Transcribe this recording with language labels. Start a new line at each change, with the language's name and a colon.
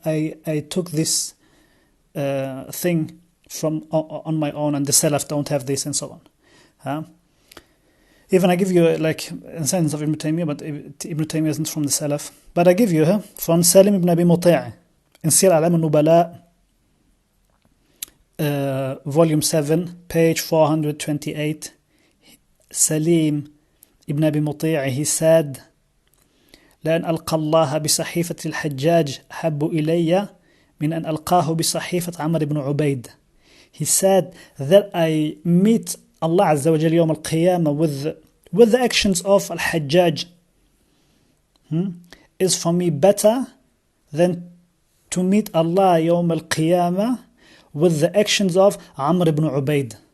English: I took this thing from on my own, and the Salaf don't have this, and so on. Even I give you like in sentence of Ibn Taymiyyah, but Ibn Taymiyyah isn't from the Salaf. But I give you from Salim ibn Abi Muti' in Sir A'lam al-Nubala, volume 7, page 428.
Arabic: Salim ibn Abi Muti'
English: he said,
Arabic: لأن ألقى الله بصحيفة الحجاج أحب إلي من أن ألقاه بصحيفة عمر بن عبيد.
English: He said that I meet Allah Azza wa Jalla
Arabic: يوم القيامة
English: with the actions of Al-Hajjaj is for me better than to meet Allah يوم القيامة with the actions of Amr ibn Ubaid.